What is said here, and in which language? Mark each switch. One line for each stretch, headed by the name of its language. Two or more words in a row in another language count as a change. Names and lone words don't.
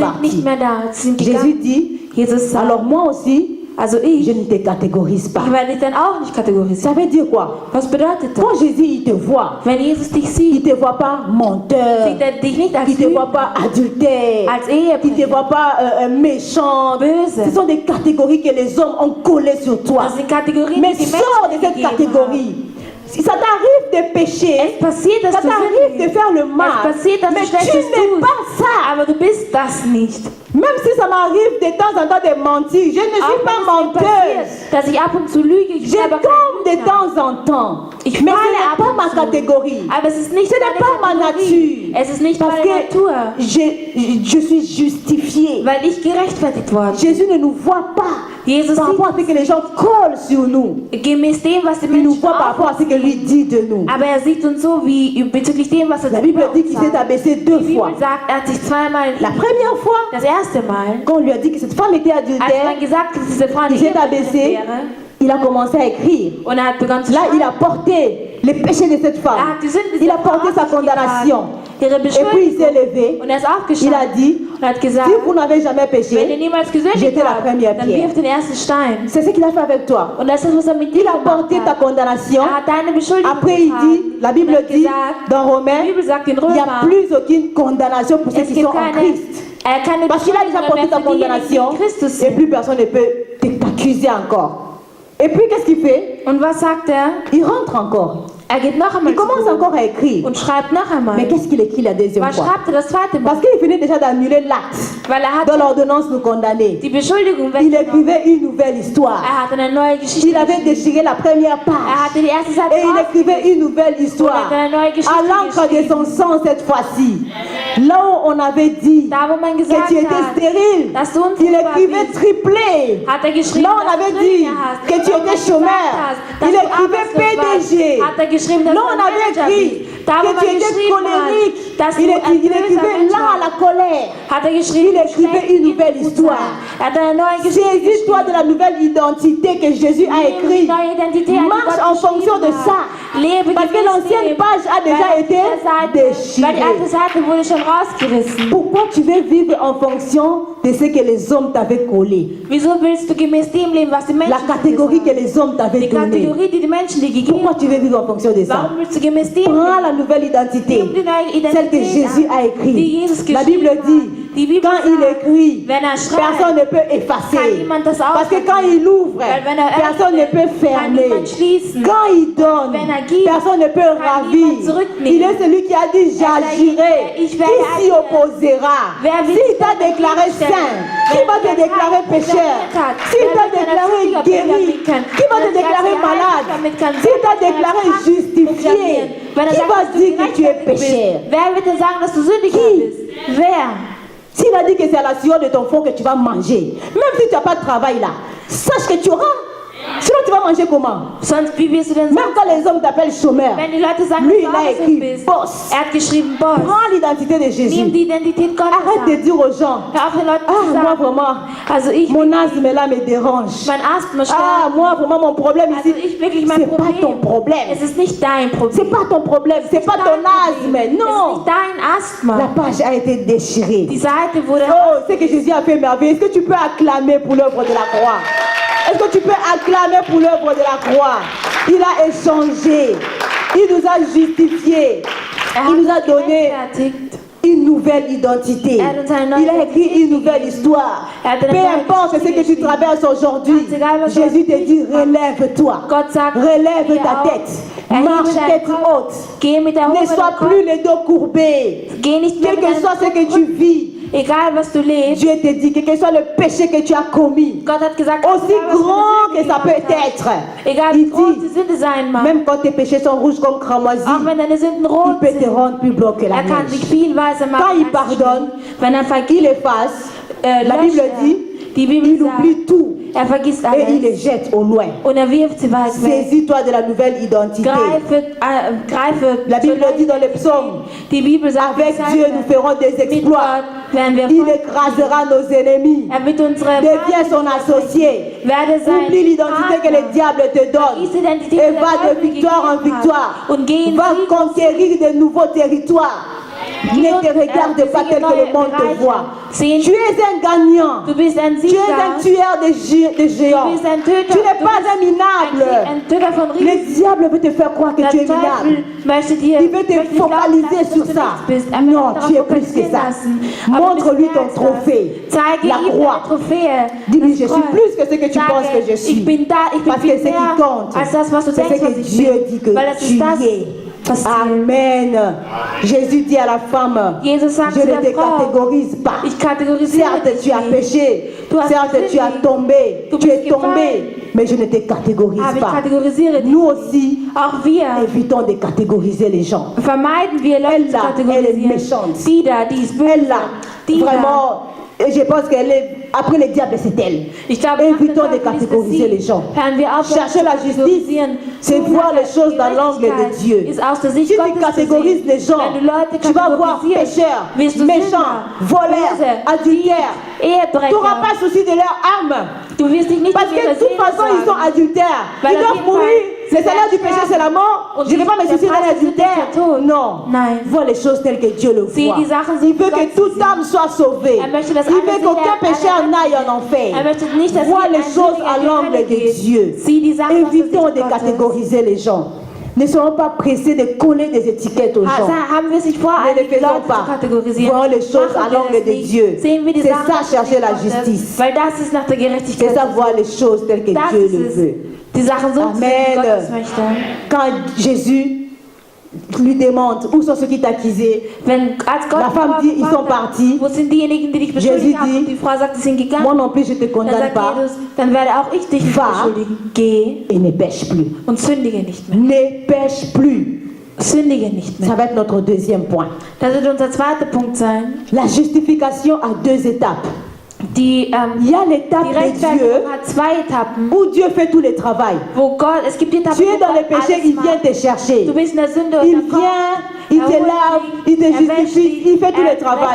German: sie sind nicht
French: partis.
German: mehr da, sie sind
French: Jésus
German: gegangen.
French: dit,
German: Jesus sagt,
French: alors moi aussi,
German: also
French: je
German: ich
French: ne te catégorise pas.
German: werde dich dann auch nicht
French: Ça
German: kategorisieren.
French: veut dire quoi?
German: Was bedeutet das?
French: Quand Jésus il te voit,
German: Wenn Jesus dich
French: il
German: sieht,
French: ne te voit pas menteur,
German: sieht er dich nicht als
French: il ne te
German: Lügner,
French: voit pas adultère,
German: als
French: il ne te
German: Ehebrecher,
French: voit pas méchant. Ce
German: böse.
French: sont des catégories que les hommes ont collées sur toi.
German: Das sind Kategorien,
French: Mais
German: die die
French: sors de
German: Menschen
French: cette
German: gegeben haben.
French: catégorie. Si ça t'arrive de pécher,
German: Es passiert, dass
French: ça
German: du
French: t'arrive de
German: sündigst.
French: faire le mal,
German: Es passiert, dass
French: mais
German: du
French: tu
German: Schlechtes
French: n'es
German: tust.
French: pas ça.
German: Aber du bist das nicht.
French: Même si ça m'arrive de temps en temps de mentir, je ne suis
German: Auch
French: pas
German: wenn es mir
French: menteuse.
German: passiert, dass ich ab und zu lüge, ich
French: Je
German: bin aber
French: tombe de
German: kein Lügner.
French: temps en temps.
German: Ich
French: Mais
German: falle
French: ce n'est
German: ab
French: pas
German: und
French: ma
German: zu.
French: catégorie.
German: Aber es ist nicht
French: Ce n'est pas ma
German: meine Kategorie.
French: nature.
German: Es ist nicht
French: Parce
German: meine
French: que
German: Natur,
French: je suis justifiée.
German: weil ich gerechtfertigt worden bin.
French: Jésus ne nous voit pas
German: Jesus
French: par rapport à ce que les gens collent sur nous.
German: gemäß dem, was die
French: Il nous
German: Menschen
French: voit par rapport à ce que lui dit de nous.
German: aber er sieht uns so wie bezüglich dem, was er
French: La Bible
German: über
French: dit
German: uns
French: qu'il s'est
German: sagt.
French: abaissé deux
German: Die
French: fois.
German: Bibel sagt, er hat sich zweimal
French: La première fois,
German: das erste Mal,
French: quand on lui a dit que cette femme était
German: als
French: adultère,
German: man gesagt hat, dass diese Frau eine
French: il s'est
German: Ehebrecherin
French: abaissé,
German: wäre,
French: il a commencé à écrire.
German: und er hat begonnen zu
French: Là, il
German: schreiben.
French: a porté les péchés de cette
German: Er
French: femme.
German: hat die Sünden
French: Il
German: dieser
French: a
German: Frau
French: porté
German: auf
French: sa
German: sich
French: condamnation.
German: getragen, ihre
French: Et puis il s'est
German: Beschuldigung,
French: levé.
German: und er ist
French: Il a
German: aufgestanden
French: dit,
German: und hat gesagt,
French: si vous n'avez jamais
German: wenn ihr
French: péché,
German: niemals gesündigt
French: jetez la
German: habt,
French: première
German: dann
French: pierre.
German: wirft den ersten Stein.
French: C'est ce qu'il a fait avec toi.
German: Und das ist, was er mit dir
French: Il a
German: gemacht
French: porté ta
German: hat.
French: condamnation.
German: Er hat deine Beschuldigung
French: Après, il dit, la Bible
German: und hat
French: dit
German: gesagt,
French: dans Romains,
German: die Bibel sagt in
French: il n'y a
German: Römer,
French: plus aucune condamnation pour ceux
German: es
French: qui
German: gibt
French: sont en Christ.
German: keine
French: Parce qu'il a déjà
German: Beschuldigung
French: porté
German: mehr
French: ta
German: für diejenigen, die
French: condamnation
German: in Christus
French: et
German: sind.
French: plus personne ne peut t'accuser encore. Et puis, qu'est-ce qu'il fait?
German: Und was sagt er?
French: Il rentre encore.
German: Er geht noch einmal
French: Il commence
German: zurück
French: encore à écrire.
German: und schreibt noch einmal.
French: Mais qu'est-ce qu'il écrit la deuxième
German: Was
French: fois?
German: schreibt er das zweite Mal?
French: Parce qu'il venait déjà d'annuler l'acte
German: Weil er
French: dont
German: hat
French: l'ordonnance nous condamnait.
German: die Beschuldigung
French: Il
German: weggenommen.
French: écrivait une nouvelle histoire.
German: Er hat eine neue Geschichte
French: Il avait
German: geschrieben.
French: déchiré la première
German: Er
French: page.
German: hatte die erste Seite
French: Et il écrivait
German: rausgelegt.
French: une nouvelle histoire.
German: Und er hat eine neue
French: À
German: Geschichte
French: l'encre de
German: geschrieben.
French: son sang cette fois-ci. Là où on avait dit
German: Da, wo man
French: que
German: gesagt
French: tu étais
German: hat,
French: stérile,
German: dass du
French: il
German: unfruchtbar
French: écrivait
German: bist,
French: triplé.
German: hat er geschrieben,
French: Là on
German: dass
French: avait
German: du
French: dit
German: Zwillinge hast.
French: que tu
German: Da, wo man
French: étais
German: gesagt
French: chômeur.
German: hat, dass
French: Il
German: du
French: écrivait
German: arbeitslos warst,
French: PDG.
German: hat er geschrieben, dass
French: Là
German: du
French: on
German: ein
French: avait
German: Manager
French: écrit
German: bist. Da, wo
French: que
German: man
French: tu étais
German: geschrieben
French: colérique.
German: hat, dass
French: Il
German: du ein
French: écrivait
German: böser Mensch
French: là à la colère.
German: hat er geschrieben,
French: Il écrivait une nouvelle histoire.
German: Er hat eine neue Geschichte
French: Saisis-toi de la nouvelle identité que Jésus a écrite.
German: Neue Identität, die
French: Marche
German: Gott
French: en fonction de
German: geschrieben
French: ça.
German: hat. Lebe
French: Parce que
German: gemäß
French: l'ancienne
German: dem.
French: page a déjà
German: Weil
French: été
German: die Seite- Weil die alte
French: déchirée.
German: Seite wurde schon rausgerissen.
French: Pourquoi tu veux vivre en fonction de ce que les hommes t'avaient collé?
German: Wieso willst du gemäß dem leben, was die Menschen
French: La catégorie que
German: dir sagen?
French: les hommes t'avaient
German: Die
French: donnée.
German: Kategorie, die die Menschen dir gegeben
French: Pourquoi tu veux vivre en fonction de ça?
German: Warum willst du gemäß dem
French: Prends
German: leben?
French: la nouvelle identité,
German: Nimm die neue Identität
French: celle que Jésus
German: an,
French: a
German: die
French: écrite.
German: Jesus
French: La
German: geschrieben
French: Bible
German: hat.
French: dit,
German: Die Bibel
French: quand il
German: sagt,
French: écrit,
German: wenn er schreibt,
French: personne ne peut
German: kann
French: effacer.
German: niemand das
French: Parce que
German: aufhalten.
French: quand il ouvre,
German: Weil wenn er
French: personne ne
German: öffnet,
French: peut
German: kann
French: fermer.
German: niemand schließen.
French: Quand il donne,
German: Wenn er gibt,
French: personne ne peut
German: kann
French: ravir.
German: niemand zurücknehmen.
French: Il est celui qui a dit j'agirai.
German: Ich
French: Qui
German: werde
French: s'y
German: agieren.
French: opposera?
German: Wer wird
French: S'il
German: sich
French: t'a
German: dagegen
French: déclaré
German: stellen?
French: saint, qui
German: Wenn
French: va te
German: der
French: déclarer
German: Tag
French: pécheur?
German: programmiert hat,
French: S'il
German: wer
French: t'a
German: wird deiner
French: déclaré
German: Sündiger
French: guéri,
German: programmieren?
French: qui va te
German: Wenn er
French: déclarer
German: sagt,
French: malade?
German: damit kann
French: S'il t'a
German: Gott deiner
French: déclaré
German: Kraft
French: justifié,
German: programmieren. Wenn er
French: qui
German: sagt,
French: va
German: dass du
French: dire que tu es
German: gerechtfertigt bist,
French: pécheur?
German: wer wird denn sagen, dass du Sündiger
French: Qui?
German: bist? Wer?
French: S'il a dit que c'est à la sueur de ton front que tu vas manger, même si tu n'as pas de travail là, sache que tu auras. Sinon tu vas manger comment?
German: Sonst, wie wirst du denn Même sagen,
French: quand les hommes t'appellent chômeur,
German: wenn die Leute sagen,
French: lui
German: dass
French: il
German: du
French: a
German: arbeitslos
French: écrit
German: bist?
French: boss.
German: Er hat geschrieben, Boss.
French: Prends l'identité de
German: Nimm
French: Jésus.
German: die Identität Gottes
French: Arrête de
German: an.
French: dire aux gens,
German: Hör auf den Leuten
French: ah
German: zu
French: moi
German: sagen,
French: vraiment,
German: also ich,
French: mon asthme là me dérange.
German: mein Asthma
French: Ah
German: stört.
French: moi vraiment mon problème
German: Also
French: ici,
German: ich wirklich mein
French: c'est pas ton
German: Problem.
French: problème.
German: Es ist nicht dein Problem.
French: C'est pas ton problème, c'est pas ton asthme,
German: Es ist
French: non.
German: nicht dein Asthma.
French: La page a été déchirée.
German: Die Seite wurde...
French: Oh, c'est que Jésus a fait merveille. Est-ce que tu peux acclamer pour l'œuvre de la croix? Est-ce que tu peux acclamer pour l'œuvre de la croix? Il a échangé. Il nous a justifiés. Il nous a donné
German: gerechtfertigt.
French: une nouvelle identité. Il a écrit une nouvelle histoire. Peu importe ce que tu traverses aujourd'hui, Jésus te dit relève-toi.
German: Gott sagt,
French: Relève
German: steh
French: ta
German: auf,
French: tête.
German: erhebe
French: Marche
German: deinen
French: tête
German: Kopf,
French: haute.
German: Geh mit
French: Ne
German: erhobenem
French: sois
German: Kopf,
French: plus les dos courbés.
German: geh nicht mehr
French: Quel
German: mit
French: que
German: deinem
French: soit ce
German: Kopf
French: que tu vis,
German: egal was du lebst.
French: Dieu te dit que quel soit le péché que tu as commis,
German: Gott hat gesagt,
French: aussi
German: egal, was für
French: grand
German: eine
French: que ça
German: Sünde
French: peut
German: du gemacht
French: être,
German: hast, egal
French: il
German: wie groß die
French: dit,
German: Sünde sein mag,
French: même quand tes péchés sont rouges comme cramoisi,
German: auch wenn deine Sünden
French: il
German: rot
French: peut te
German: sind,
French: rendre plus blanc que la
German: er kann dich
French: neige.
German: viel weißer machen.
French: Quand il
German: als
French: pardonne,
German: Schnee. Wenn er
French: il
German: vergibt,
French: efface, la
German: löscht
French: Bible
German: er.
French: dit,
German: Die Bibel
French: il
German: sagt,
French: oublie tout
German: er vergisst
French: et il les
German: alles
French: jette au loin.
German: und er wirft sie weit weg.
French: Saisis-toi de la nouvelle identité.
German: Greife
French: La Bible dit dans les psaumes,
German: die Bibel sagt,
French: avec Dieu nous ferons des
German: mit
French: exploits.
German: Gott werden wir
French: Il
German: voll-
French: écrasera nos ennemis.
German: er wird unsere
French: Deviens son associé.
German: werde sein
French: Oublie l'identité que le diable te donne.
German: Vergiss die Identität,
French: Et
German: die der
French: va de
German: Teufel
French: victoire en
German: gegeben hat.
French: victoire.
German: Und geh in
French: Va Sieg. conquérir de nouveaux territoires. Ne te regarde pas tel que le monde te voit. Tu es un gagnant.
German: Du bist ein
French: Tu es un
German: Sieger.
French: tueur de géants.
German: Du bist ein Töter.
French: Tu n'es
German: Du
French: pas
German: bist
French: un minable.
German: ein Töter von
French: Le
German: Riesen.
French: diable veut te faire croire que
German: Der
French: tu es minable.
German: Teufel möchte dir
French: Il veut te
German: möchte dich glauben
French: focaliser
German: lassen,
French: sur
German: dass du
French: ça.
German: nichts bist. Er möchte
French: Non,
German: darauf
French: tu es plus que
German: fokussieren
French: ça.
German: lassen. Aber du bist
French: Montre-lui
German: mehr
French: ton
German: als das.
French: trophée.
German: Zeige
French: La
German: ihm
French: croix.
German: deine Trophäe.
French: Dis-lui,
German: Das
French: je suis
German: Kreuz.
French: plus que ce que tu
German: Sage,
French: penses que je suis.
German: Ich bin da, ich bin
French: Parce que
German: viel
French: ce qui
German: mehr
French: compte,
German: als das, was du
French: c'est
German: denkst,
French: ce
German: was
French: que
German: ich
French: Dieu
German: bin.
French: dit que
German: Weil es
French: tu
German: ist das,
French: y es.
German: passieren.
French: Amen. Jésus dit à la femme,
German: Jesus sagt
French: je
German: zu
French: ne
German: der
French: te
German: Frau,
French: catégorise pas.
German: ich kategorisiere
French: Certes,
German: dich
French: tu as
German: nicht.
French: péché.
German: Du hast
French: Certes, tu as
German: gesündigt.
French: tombé.
German: Du
French: Tu
German: bist
French: es tombé. Mais je ne te catégorise
German: Aber ich
French: pas.
German: kategorisiere dich.
French: Nous aussi,
German: Auch wir
French: évitons de catégoriser les gens.
German: vermeiden wir Leute
French: Elle
German: zu
French: là, elle est
German: kategorisieren.
French: méchante.
German: Die da, die ist böse.
French: Elle là,
German: Die da.
French: vraiment, et je pense qu'elle est, après le diable, c'est elle.
German: Ich glaube, nach dem
French: Évitons de
German: Teufel ist es
French: catégoriser
German: sie.
French: les gens.
German: Hören wir auf,
French: Chercher
German: zu
French: la justice,
German: kategorisieren.
French: c'est
German: Suchen
French: voir
German: nach
French: les choses dans l'angle de
German: Gerechtigkeit,
French: Dieu.
German: ist aus der
French: Si
German: Sicht
French: tu
German: Gottes zu
French: catégorises
German: sehen.
French: les gens,
German: Wenn du Leute
French: tu vas voir
German: kategorisierst,
French: pécheurs,
German: wirst du
French: méchants,
German: Sünder,
French: voleurs,
German: Böse,
French: adultères. Tu
German: Ehebrecher.
French: n'auras pas souci de leur âme.
German: Du wirst dich nicht
French: Parce
German: um
French: que
German: ihre
French: de toute
German: Seele
French: façon, ils sont
German: sorgen.
French: adultères.
German: Weil
French: Ils
German: auf
French: doivent
German: jeden
French: mourir.
German: Fall,
French: Le
German: sie
French: salaire du
German: werden
French: péché,
German: sterben.
French: c'est la mort.
German: Und
French: Je ne vais pas me
German: der
French: soucier
German: Preis
French: d'un
German: des Sünders ist
French: adultère.
German: der Tod.
French: Non.
German: Nein.
French: Vois les choses telles que Dieu le
German: Sieh
French: voit.
German: die Sachen so,
French: Il
German: wie
French: veut
German: Gott
French: que
German: sie
French: toute
German: sieht.
French: âme soit sauvée.
German: Möchte, dass
French: Il
German: alle
French: veut qu'aucun
German: Seelen
French: pécheur
German: alle
French: n'aille en enfer.
German: möchte nicht, dass
French: Vois
German: wir
French: les
German: ein
French: choses
German: Sündiger
French: à
German: in die
French: l'angle
German: Hölle
French: de
German: geht.
French: Dieu.
German: Sieh die Sachen aus der
French: Évitons
German: Sicht
French: de
German: Gottes.
French: catégoriser les gens. Ne soyons pas pressés de coller des étiquettes aux gens.
German: Haben wir es nicht vor,
French: Ne le
German: einige
French: faisons
German: Leute zu
French: pas.
German: kategorisieren?
French: Voyons les choses à
German: Machen wir
French: l'angle
German: das
French: de
German: nicht.
French: Dieu.
German: Sehen wir die
French: C'est
German: Sachen
French: ça,
German: aus der
French: chercher
German: Sicht
French: la
German: Gottes,
French: justice.
German: weil das ist nach der
French: C'est
German: Gerechtigkeit.
French: ça, voir les choses telles que
German: Das
French: Dieu
German: ist
French: le
German: es.
French: veut.
German: Die Sachen so zu sehen, wie Gott es
French: Amen.
German: möchte.
French: Quand Jésus lui demande où sont ceux qui t'accusaient,
German: Als Gott
French: La femme
German: die Frau
French: dit, ils sont
German: gefragt hat,
French: partis.
German: wo sind diejenigen, die dich
French: Jésus
German: beschuldigt haben?
French: dit,
German: Und die Frau sagt, sie sind gegangen.
French: moi non plus je te
German: Dann
French: condamne
German: sagt
French: pas
German: Jesus, dann werde auch ich dich nicht
French: Va.
German: beschuldigen. Geh
French: et ne pêche plus.
German: und sündige nicht mehr.
French: Ne pêche plus.
German: Sündige nicht mehr.
French: Ça va être notre deuxième point.
German: Das wird unser zweiter Punkt sein.
French: La justification a deux étapes.
German: Die,
French: Il y a l'étape
German: die
French: de Dieu
German: Rechtfertigung hat zwei Etappen,
French: où Dieu fait tout le travail.
German: wo Gott, es gibt die Etappe,
French: Tu
German: wo
French: es dans le
German: Gott
French: péché,
German: alles
French: il vient
German: macht.
French: te chercher.
German: Du bist in der Sünde und
French: Il
German: dann kommt
French: vient, il te
German: holt
French: lave,
German: dich,
French: il te
German: wäscht
French: justifie,
German: dich,
French: il fait tout le travail.